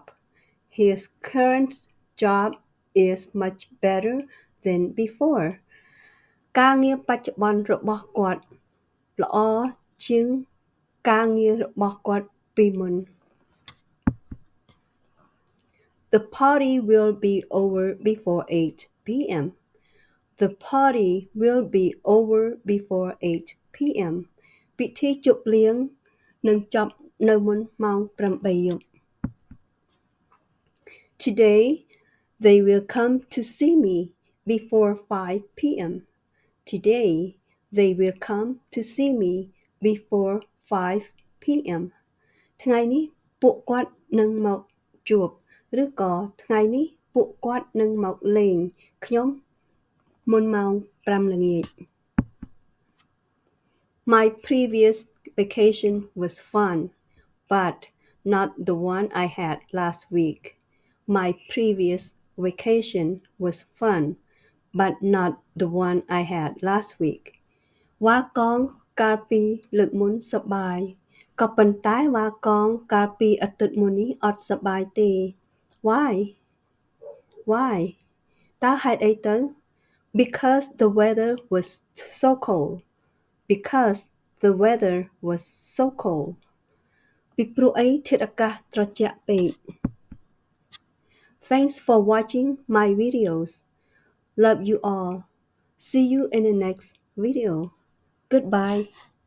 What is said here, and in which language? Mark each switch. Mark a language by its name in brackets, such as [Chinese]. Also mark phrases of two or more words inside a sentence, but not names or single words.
[English] His current job is much better than before. [Khmer] ការងារបច្ចុប្បន្នរបស់គាត់ល្អជាងការងាររបស់គាត់ពីមុន [English] The party will be over before 8 p.m. The party will be over before 8 p.m. [Khmer] ពិធីជប់លៀងនឹងចប់នៅមុនម៉ោង8យប់ [English] Today they will come to see me before 5 p.m. Today they will come to see me before 5 p.m. [Khmer] ថ្ងៃនេះពួកគាត់នឹងមកជួបឬក៏ថ្ងៃនេះពួកគាត់នឹងមកលេងខ្ញុំមុនម៉ោង5ល្ងាច [English] My previous vacation was fun, but not the one I had last week. My previous vacation was fun, but not the one I had last week. [Khmer] វ៉ាកងកាលពីលើកមុនសប្បាយក៏ប៉ុន្តែវ៉ាកងកាលពីអាទិត្យមុននេះអត់សប្បាយទេ Why តើហេតុអីទៅ [English] Because the weather was so cold. Because the weather was so cold. [Khmer] ពីព្រោះអីធាតុអាកាសត្រជាក់ពេក [English] Thanks for watching my videos. Love you all. See you in the next video. Goodbye.